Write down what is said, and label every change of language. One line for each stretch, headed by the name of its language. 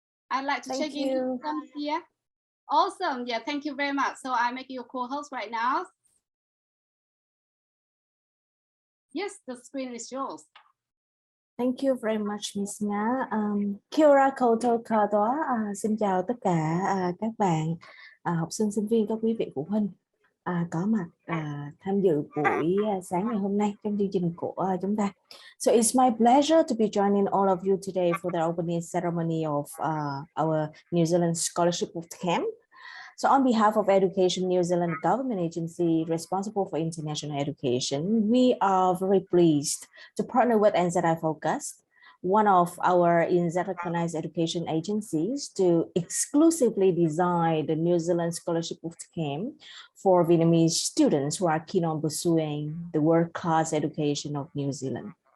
English: I'd like to check in here. Awesome. Yeah, thank you very much. So I make you a co-host right now. Yes, the screen is yours. Thank you very much, Miss Nga.
Māori: Kia ora koutou katoa.
Vietnamese: Xin chào tất cả các bạn học sinh, sinh viên, các quý vị phụ huynh có mặt tham dự buổi sáng ngày hôm nay trong chương trình của chúng ta.
English: So it's my pleasure to be joining all of you today for the opening ceremony of our New Zealand Scholarship Bootcamp. So on behalf of Education New Zealand government agency responsible for international education, we are very pleased to partner with NZiFOCUS, one of our NZ recognized education agencies, to exclusively design the New Zealand Scholarship Bootcamp for Vietnamese students who are keen on pursuing the world-class education of New Zealand.